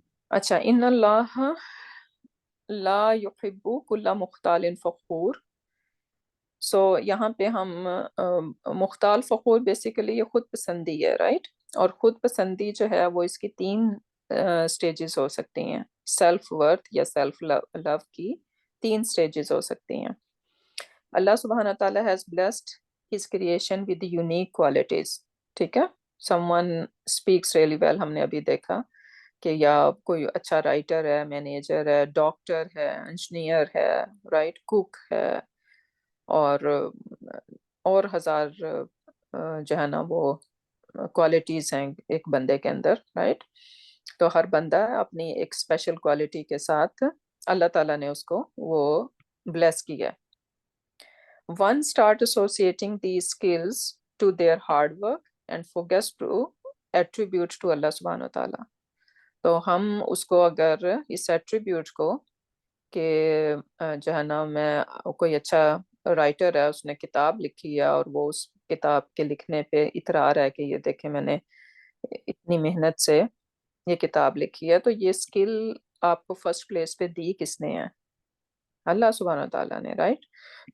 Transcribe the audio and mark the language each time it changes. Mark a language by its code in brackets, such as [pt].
[ar] اچھا. ان اللہ لا يحب کل مختال فخور. [ur] سو یہاں پہ ہم مختال فخور بیسیکلی یہ خود پسندی ہے. رائٹ. اور خود پسندی جو ہے وہ اس کی 3 سٹیجز ہو سکتی ہیں. سیلف ورتھ یا سیلف لو کی 3 سٹیجز ہو سکتی ہیں. [en] اللہ سبحانہ تعالیٰ has blessed his creation with unique qualities. [ur] ٹھیک ہے. [en] someone speaks really well. [ur] ہم نے ابھی دیکھا کہ یا کوئی اچھا رائٹر ہے، مینیجر ہے، ڈاکٹر ہے، انجینئر ہے، رائٹ، کوک ہے، اور ہزار جو ہے نا وہ کوالٹیز ہیں ایک بندے کے اندر. رائٹ. تو ہر بندہ اپنی ایک اسپیشل کوالٹی کے ساتھ اللہ تعالیٰ نے اس کو وہ بلیس کیا. [en] One start associating these skills to their hard work and forgets to attribute to Allah subhanahu wa ta'ala. [ur] تو ہم اس کو اگر اس ایٹریبیوٹ کو کہ جو ہے نا میں کوئی اچھا رائٹر ہے، اس نے کتاب لکھی ہے اور وہ اس کتاب کے لکھنے پہ اطرار ہے کہ یہ دیکھیں میں نے اتنی محنت سے یہ کتاب لکھی ہے، تو یہ سکل آپ کو فرسٹ پلیس پہ دی کس نے ہے؟ اللہ سبحانہ تعالیٰ نے. رائٹ.